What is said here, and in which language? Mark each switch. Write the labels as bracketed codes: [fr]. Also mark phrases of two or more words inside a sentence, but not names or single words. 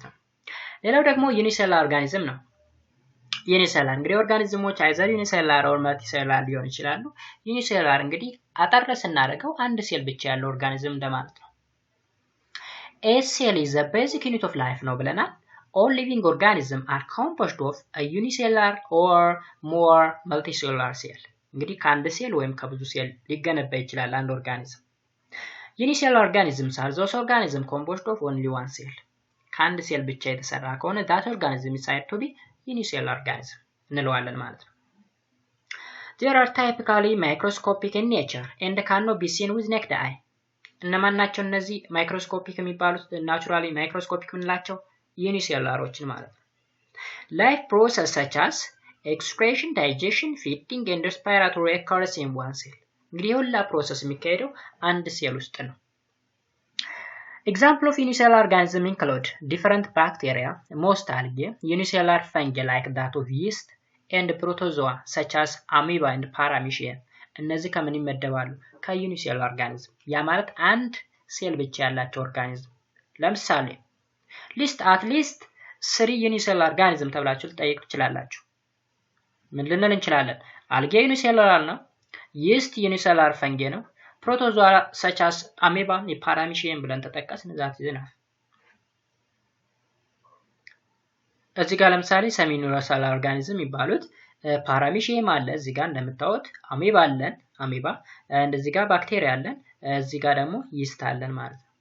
[am] ነው። ሌላው ደግሞ [en] unicellular organism [am] ነው። ዩኒሴሉላር እንግዲህ [en] organisms either unicellular or multicellular [am] ሊሆን ይችላሉ። ዩኒሴሉላር እንግዲህ አጠር ስናደርገው አንድ ሴል ብቻ ያለው ኦርጋኒዝም እንደማለት ነው። [en] A cell is the basic unit of life [am] ነው ብለናል። [en] All living organisms are composed of a unicellular or more multicellular cell. [am] እንግዲህ ከአንድ ሴል ወይም ከብዙ ሴል ሊገነባ ይችላል አንድ ኦርጋኒዝም። [en] Unicellular organisms are those organisms composed of only one cell. [am] ከአንድ ሴል ብቻ የተሰራ ከሆነ [en] that organism is said to be unicellular organism [am] እንለዋለን ማለት ነው። [en] They are typically microscopic in nature and cannot be seen with naked eye. [am] እነማን ናቸው እነዚህ ማይክሮስኮፒክ የሚባሉት? [en] naturally microscopic [am] ምንላቸው? ዩኒሴሉላሮችን ማለት ነው። [en] Life process such as excretion, digestion, feeding and respiratory occurs in one cell. [am] እንግዲህ ሁላ ፕሮሰስ የሚካሄደው አንድ ሴል ውስጥ ነው። [en] Example of unicellular organism include different bacteria, most algae, unicellular fungi like that of yeast, and protozoa such as amoeba and paramecium. [am] እነዚህ ከምን ይመደባሉ? ከዩኒሴሉላር ኦርጋኒዝም። ያ ማለት አንድ ሴል ብቻ ያላቸው ኦርጋኒዝም። ለምሳሌ [en] at least 3 unicellular organism [am] ተብላችሁ ልጠይቁ ትችላላችሁ። ምን ልንል እንችላለን? አልጌ ዩኒሴሉላር ነው፣ [en] yeast unicellular fungi [am] ነው፣ [en] protozoa such as amoeba and paramecium [am] ብለን ተጠቀስን። ዛት ይዘናል። እዚህ ጋር ለምሳሌ [en] semi universal organism [am] ይባሉት ፓራሚሺየም አለ እዚህ ጋር እንደምታዩት አሜባ አለን አሜባ እንደዚህ ጋር ባክቴሪያ አለን እዚህ ጋር ደግሞ ይስት አለን ማለት ነው